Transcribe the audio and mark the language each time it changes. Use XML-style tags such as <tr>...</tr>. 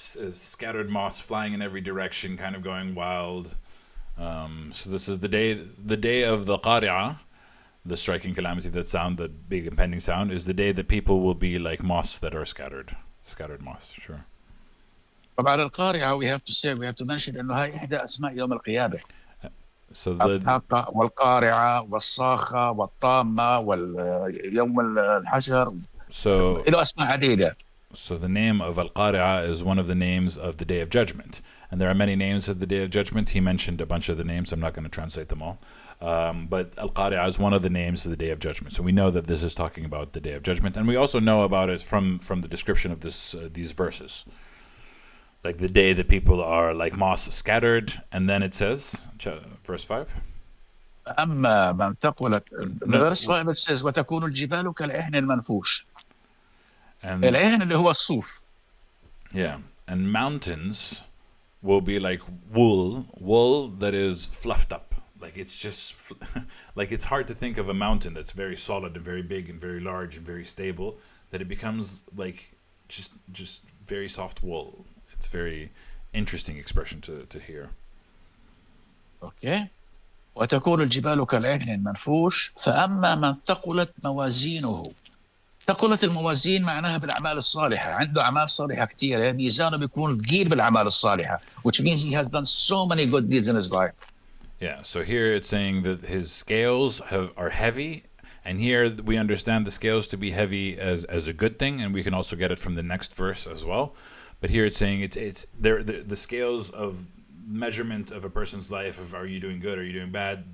<en>Scattered moths flying in every direction, kind of going wild. So this is the day of the Qari'ah, the striking calamity, the big impending sound, is the day that people will be like moths that are scattered moths. Sure.</en> <ar>طبعا القارعة</ar> <en>we have to mention</en> <ar>إنه هاي إحدى أسماء يوم القيامة.</ar> <en>So</en> <ar>والقارعة والصاخة والطامة واليوم الحشر.</ar> <en>So</en> <ar>له أسماء عديدة.</ar> <en>So the name of Al-Qari'ah is one of the names of the Day of Judgment. And there are many names of the Day of Judgment. He mentioned a bunch of the names. I'm not going to translate them all. But Al-Qari'ah is one of the names of the Day of Judgment. So we know that this is talking about the Day of Judgment. And we also know about it from the description of these verses. Like the day that people are like moths scattered. And then it says, verse 5.</en> <ar>أما من ثقلت.</ar> <en>Verse 5 it says</en> <ar>وتكون الجبال كالعهن المنفوش. العهن اللي هو الصوف.</ar> <en>Yeah, and mountains will be like wool that is fluffed up. Like it's just like it's hard to think of a mountain that's very solid and very big and very large and very stable, that it becomes like just very soft wool. It's a very interesting expression to hear. Okay.</en> <ar>وتكون الجبال كالعهن المنفوش فأما من ثقلت موازينه. ثقلت الموازين معناها بالأعمال الصالحة، عنده أعمال صالحة كثيرة، ميزانه بيكون ثقيل بالأعمال الصالحة,</ar> <en>which means he has done so many good deeds in his life. Yeah, so here it's saying that his scales are heavy, and here we understand the scales to be heavy as a good thing, and we can also get it from the next verse as well. But here it's saying it's the scales of measurement of a person's life of are you doing good, are you doing bad?</en>